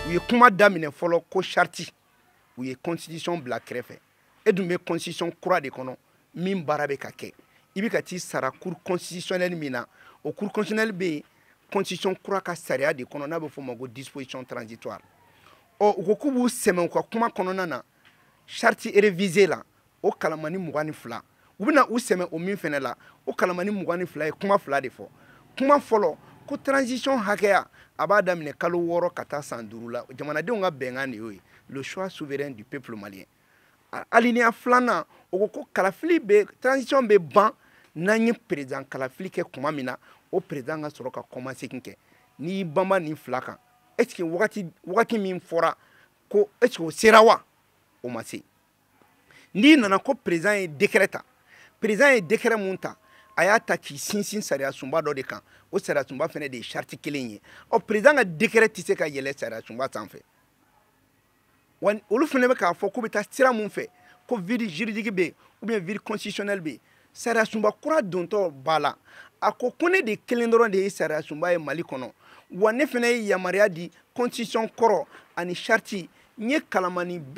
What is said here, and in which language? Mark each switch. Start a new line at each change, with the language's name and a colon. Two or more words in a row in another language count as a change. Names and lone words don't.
Bambara: kuma daminɛ fɔlɔ ko charte u ye constitution bila kɛrɛfɛ e dun bɛ constitution kura de kɔnɔ min baara bɛ ka kɛ i bɛ ka t'i sara
French: cour constitutionnelle
Bambara: min na o
French: cour constitutionnelle
Bambara: bɛ constitution kura ka sariya de kɔnɔ n'a bɛ fɔ o ma ko
French: disposition transitoire
Bambara: u ko k'u b'u sɛmɛ u ka kuma kɔnɔna na
French: charte révisée
Bambara: la o kalamani 22 u bɛna u sɛmɛ o min fɛnɛ la o kalamani 22 ye kuma 2 de fɔ kuma fɔlɔ ko transition hakɛya a b'a daminɛ kalo 6 ka taa san 5 la jamanadenw ka bɛnkan de y'o ye
French: le choix souverain du peuple malien
Bambara: alinéa 2nan o ko ko kalafili bɛ transition bɛ ban n'an ye président kalafili kɛ kuma min na o président ka sɔrɔ ka kɔma segin kɛ n'i y'i banba nin 2 kan
French: est-ce que
Bambara: wagati min fɔra ko
French: est-ce que
Bambara: o sera wa o ma se n'i nana ko président ye décret ta président ye décret mun ta a y'a ta k'i sinsin sariya sunba dɔ de kan o sariya sunba fɛnɛ de ye charte kelen ye président ka décret tɛ se ka yɛlɛ sariya sunba sanfɛ wa olu fɛnɛ bɛ k'a fɔ k'u bɛ taa sira mun fɛ ko
French: vide juridique
Bambara: bɛ
French: ou bien vide constitutionnel
Bambara: bɛ sariya sunba kura dontɔ b'a la a ko ne de kelen dɔrɔn de ye sariya sunba ye Mali kɔnɔ wa ne fɛnɛ ye yamaruya di constitution kɔrɔ ani charte n ye kalamani